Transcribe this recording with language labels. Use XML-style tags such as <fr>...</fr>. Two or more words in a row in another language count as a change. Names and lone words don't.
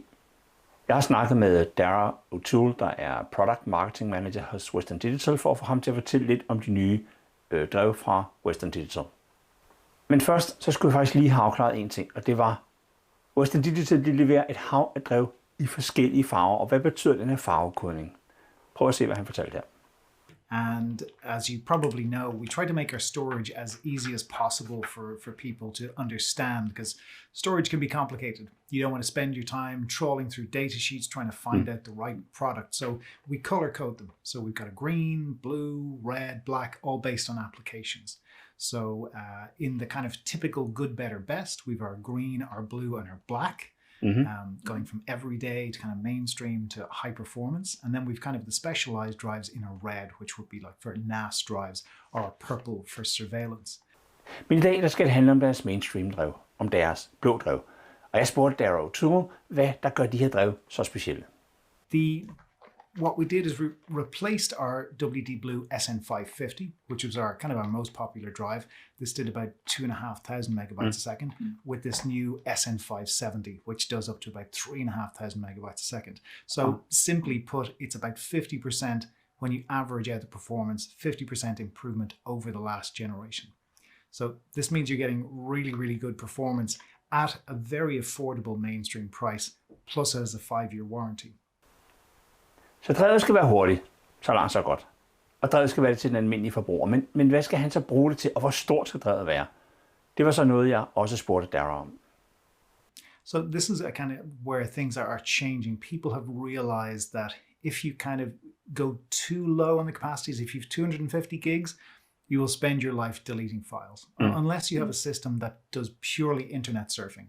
<da>Jeg har snakket med Darragh O'Toole, der er Product Marketing Manager hos Western Digital, for at få ham til at fortælle lidt om de nye drev fra Western Digital. Men først så skulle jeg faktisk lige have afklaret en ting, og det var, Western Digital leverer et hav af drev i forskellige farver, og hvad betyder den her farvekodning? Prøv at se, hvad han fortalte her.</da> <en>And as you probably know, we try to make our storage as easy as possible for people to understand, because storage can be complicated. You don't want to spend your time trawling through data sheets trying to find out the right product. So we color code them. So we've got a green, blue, red, black, all based on applications. So in the kind of typical good, better, best, we've our green, our blue, and our black. Going from everyday to kind of mainstream to high performance. And then we've kind of the specialized drives in a red, which would be like for NAS drives, or a purple for surveillance.</en> <da>Men i dag der skal det handle om deres mainstream drev, om deres blå drev. Og jeg spurgte Darragh O'Toole, hvad der gør de her drev så specielle.</da> <en>What we did is we replaced our WD Blue SN550, which was our kind of our most popular drive. This did about 2,500 megabytes a second, with this new SN570, which does up to about 3,500 megabytes a second. So simply put, it's about 50% when you average out the performance, 50% improvement over the last generation. So this means you're getting really, really good performance at a very affordable mainstream price, plus has a 5-year warranty.</en> <da>Så drevet skal være hurtigt, så langt så godt. Og drevet skal være det til den almindelige forbruger. Men hvad skal han så bruge det til, og hvor stort skal drevet være? Det var så noget, jeg også spurgte Darragh om.</da> <en>So this is a kind of where things are changing. People have realized that if you kind of go too low on the capacities, if you've 250 gigs, you will spend your life deleting files, unless you have a system that does purely internet surfing.</en>